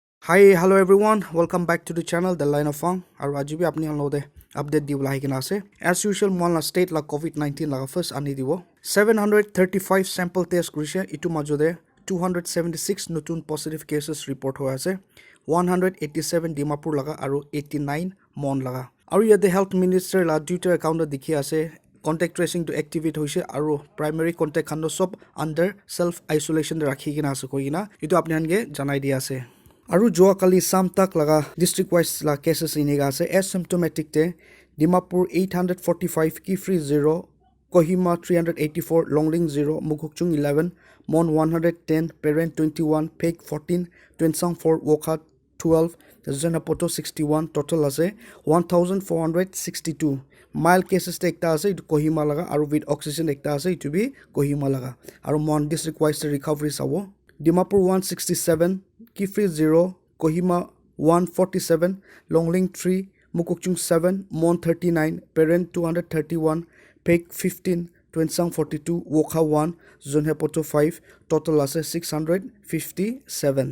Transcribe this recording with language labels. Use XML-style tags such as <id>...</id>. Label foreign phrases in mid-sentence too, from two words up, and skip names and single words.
<en>Hi, hello everyone. Welcome back to the channel, The Line of Fang.</en> <nag>Aru ajibi apni hanlode update di bula hikina ase.</nag> <en>As usual,</en> <nag>mon la state la COVID-19 la first ani dibo. 735</nag> <en>sample test</en> <nag>kurise itu majode 276 nutun</nag> <en>positive cases report</en> <nag>hoya ase. 187 Dimapur laga aru 89 mon laga. Aru yate</nag> <en>health minister</en> <nag>la</nag> <en>Twitter account</en> <nag>dikhi ase.</nag> <en>Contact tracing</en> <nag>to activate hoise aru</nag> <en>primary contact</en> <nag>khando sob</nag> <en>under self isolation</en> <nag>rakhi kina ase koina. Itu apni hange janai di ase. Aru joa kali sam tak laga</nag> <en>district wise</en> <nag>la cases iniga ase asymptomatic te Dimapur 845 Kifri 0 Kohima 384 Longling 0 Mukokchung 11 Mon 110 Parent 21 Peg 14 Twensang 4 Wokha 12 Zenapoto 61 total ase 1462</nag> <en>mild cases</en> <nag>te ekta ase itu Kohima laga aru</nag> <en>with oxygen</en> <nag>ekta ase itu bi Kohima laga aru mon</nag> <en>district wise recovery</en> <nag>sabo Dimapur 167 Kifri 0, Kohima 147, Longling 3, Mukokchung 7, Mon 39, Parent 231, Peg 15, Twensang 42, Wokha 1, Zonhepoto 5, total ase 657.</nag>